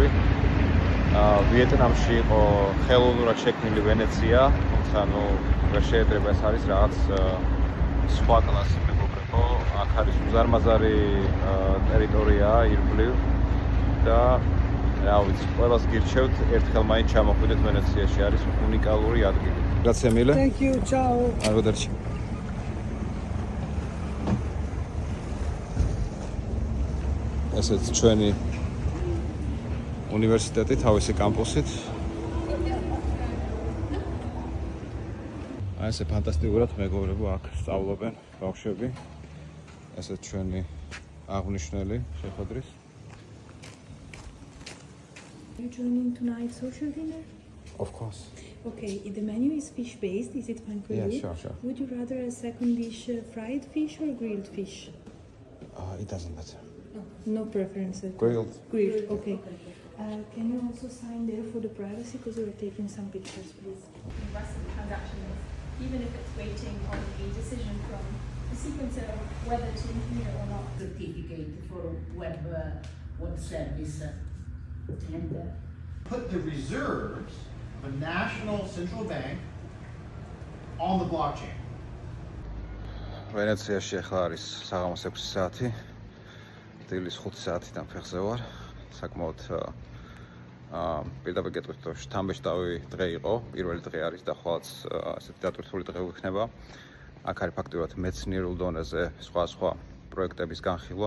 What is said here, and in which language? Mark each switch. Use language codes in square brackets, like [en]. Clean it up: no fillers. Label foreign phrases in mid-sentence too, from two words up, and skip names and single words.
[ka] ვიეტნამში იყო ხელოვნურად შექმნილი ვენეცია, თუმცა ვერ შეედრება, ეს არის რაღაც სხვა კლასის მეგობრებო. აქ არის უზარმაზარი ტერიტორია, ირგვლივ და რა ვიცი, ყველას გირჩევთ ერთხელ მაინც ჩამოხვიდეთ ვენეციაში, არის უნიკალური ადგილი. [it] Grazie mille. [en] Thank you, ciao. [it] Arrivederci. [ka] ესეც ჩვენი უნივერსიტეტი თავისი კამპუსით. ესე ფანტასტიკურად მეგობრებო აქ სწავლობენ ბავშვები. ესეც ჩვენი აღნიშნული შეხვედრის. [en] Are you joining tonight's social dinner? Of course. Okay, the menu is fish-based. Is it fine for you? Yeah, sure. Would you rather a second dish fried fish or grilled fish? It doesn't matter. Oh, no preference. Grilled. Grilled, okay. Can you also sign there for the privacy because we are taking some pictures, please? The rest of the transaction is, even if it's waiting on a decision from the sequencer whether to include it or not. Certificate for web service and put the reserves of a national central bank on the blockchain. [ka] ვენეციაში ახლა არის საღამოს 6 საათი. დილის 5 საათიდან ფეხზე ვარ. საკმაოდ პირდაპირ გეტყვით, რომ შთამბეჭდავი დღე იყო. პირველი დღე არის და ხვალაც ასეთი დატვირთული დღე იქნება. აქ არის ფაქტობრივად მეცნიერულ დონეზე სხვა პროექტების განხილვა.